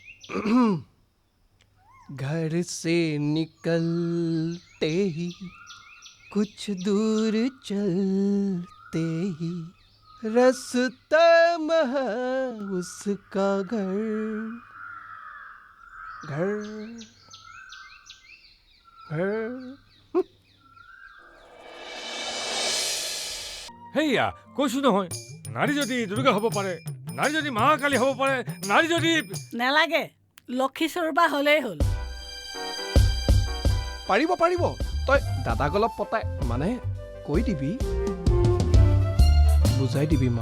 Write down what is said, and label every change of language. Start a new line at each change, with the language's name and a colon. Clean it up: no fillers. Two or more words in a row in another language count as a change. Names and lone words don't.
Hindi: घर से निकलते ही कुछ दूर चलते ही रास्ता में है उसका घर घर घर
Assamese: হেইয়া কৈছো নহয় নাৰী যদি দুৰ্গা হ'ব পাৰে নাৰী যদি মহাকালী হ'ব পাৰে নাৰী যদি নালাগে লক্ষী স্বৰূপা হ'লেই হ'ল পাৰিব পাৰিব তই দাদাক অলপ পতাই মানে কৈ দিবি বুজাই দিবি মা